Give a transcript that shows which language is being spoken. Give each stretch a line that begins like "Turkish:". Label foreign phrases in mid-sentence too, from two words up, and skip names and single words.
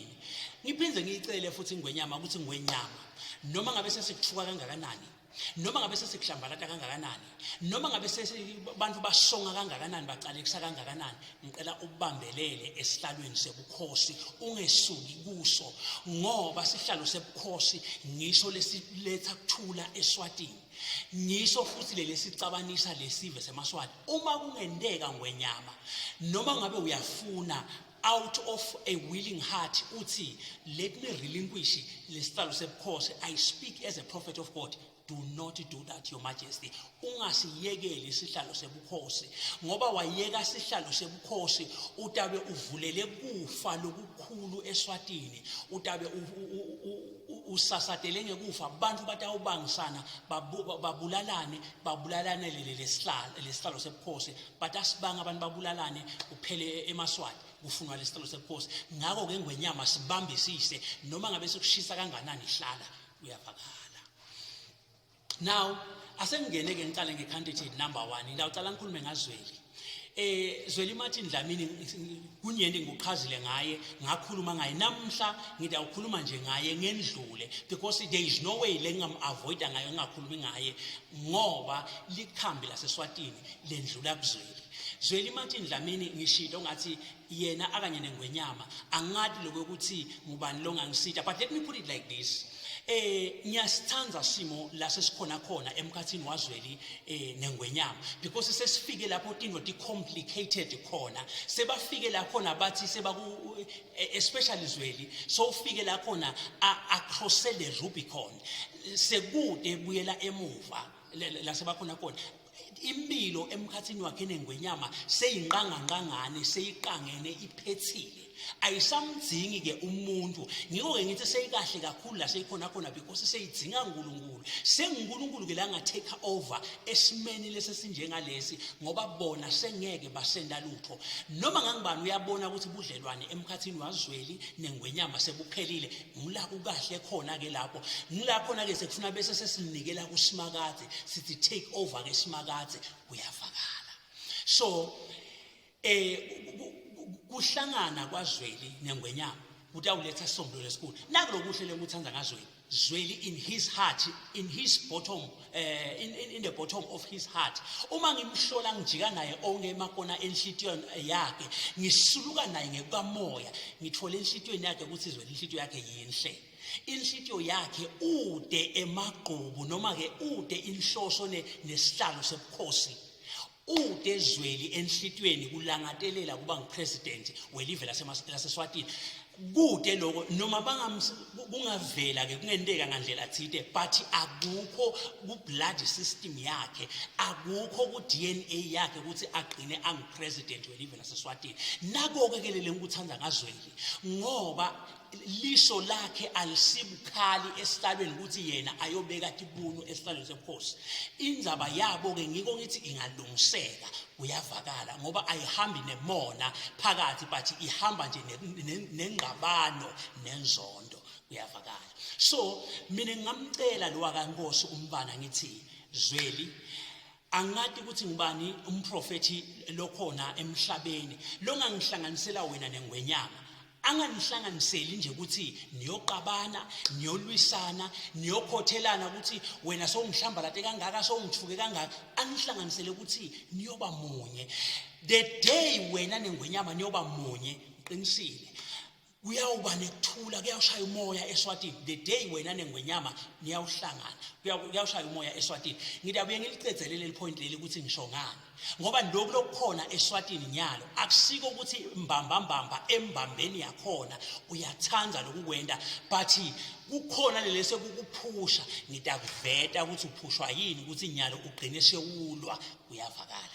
Swati: Ngiphindze ngicele futhi Ingwenyama ukuthi Ingwenyama noma ngabe sesikuthuka kangakanani noma ngabe sesikuhlambalata kangakanani noma ngabe abantu basonga kangakanani baqalekisa kangakanani ngicela ubambelele esihlalweni sebukhosi ungesuki kuso ngoba sihlalo sebukhosi ngisho lesiletha kuthula eSwatini ngisho futhi lesicabanisa lesive semaswati. Uma kungendeka Ngwenyama noma ngabe uyafuna
English: out of a willing heart
Swati: uthi
English: let me relinquish
Swati: lesihlalo sebukhosi.
English: I speak as a prophet of God. Do not do that, Your Majesty.
Swati: Ungasiyekeli isihlalo sebukhosi ngoba wayeka isihlalo sebukhosi utabe uvulele kufa lokukhulu eSwatini utabe usasatele ngekufa abantu batawubangisana babulalane lesihlalo sebukhosi batasibanga abantu babulalane kuphele emaswati kufunwa lesihlalo sebukhosi. Ngako ke Ingwenyama sibambisise noma ngabe sekushisa kanganani hlala uyavakala. Now asengene ke ngicala ngecandidate number 1 ngiyacala ngikhulume ngaZweli Zweli Martin Dlamini kunyende ngokuchazile ngaye ngakhuluma ngaye namhla ngithi awukhuluma nje ngaye ngendlule
English: because there is no way
Swati: lengam avoid ngayo ngakhulumi ngaye ngoba likhambi laseSwatini lendlula kuzweli. Zweli Martin Dlamini ngishilo ngathi yena akanye neNgwenyama angadi lokuthi ngubani lo ngangisitha,
English: but let me put it like this.
Swati: Ngiyasithanza simo la sesikhona khona emkhathini waZweli neNgwenyama because sesifike lapho into ti complicated khona sebafike la khona bathi especially Zweli so ufike la khona
English: across the Rubicon
Swati: sekude buyela emuva la sebakhona khona impilo emkhathini wakhe neNgwenyama seyinqangangane seyiqangene iphethile ayisamdzingi ke umuntu ngiko ke ngithi seyikahle kakhulu la seyikhona khona because seyidzinga uNkulunkulu senguNkulunkulu ke la nga
English: take over
Swati: esimeni lesesinjengalesi ngoba bona sengeke basenda lutho noma ngangibani uyabona ukuthi budlelwane emkhathini waZweli neNgwenyama sebuphelile ngilapho kahle khona ke lapho ngilakhona ke sekufuna bese sesinikela kuSimakade sithi
English: take over
Swati: ke Simakade kuyavakala. So kuhlangana kwaZweli neNgwenyama ukuthi awuletha isombululo lesikhulu nakulokuhlele ukuthanza ngaZweli Zweli
English: in his heart, in his bottom, in the bottom of his heart.
Swati: Uma ngimhlola ngijika naye onke emakona enhlitiyweni yakhe ngisuluka naye ngekamoya ngithola enhlitiyweni yakhe ukuthi Zweli inhlitiyo yakhe yinhle. Inhlitiyo yakhe ude emagqubu noma ke ude inhloso nesihlalo sebukhosi. Ude Zweli enhlitiyweni kulangatelela kuba ngupresident welive laseSwatini. Kude lokho noma bangavela ke kungendeka ngandlela thide but akukho ku
English: blood system
Swati: yakhe akukho ku DNA yakhe ukuthi agcine angupresident welive laseSwatini. Nako ke lele ngikuthanza ngaZweli ngoba liso lakhe alisibukhali esihlalweni ukuthi yena ayobeka tibunu esihlalweni sebukhosi. Indzaba yabo ke ngiko ngithi ingalungiseka kuyavakala ngoba ayihambi nemona phakathi but ihamba nje nengqabano nenzondo kuyavakala. So mina ngamcela lo wakankosi umbana ngithi Zweli angati ukuthi ngubani umprofeti lokhona emhlabeni longangihlanganisela wena neNgwenyama anganihlanganiseli nje ukuthi niyoqabana niyolwisana niyokhothelana ukuthi wena sowungihlambalate kangaka sowungithuke kangaka anihlanganisele ukuthi niyoba munye.
English: The day
Swati: wena neNgwenyama niyoba munye qinisile kuyawuba nekuthula kuyawushaya umoya eSwatini.
English: The day
Swati: wena neNgwenyama niyawuhlangana kuyawushaya umoya eSwatini. Ngidabuye ngilicezelele leli point leli ukuthi ngisho ngani ngoba lokho lokukhona eSwatini nyalo akusiko ukuthi mbamba embambeni yakhona uyathanza lokukwenda but kukhona lelese kukuphusha ngitakuveta ukuthi uphushwa yini ukuthi nyalo ugcine sewulwa kuyavakala.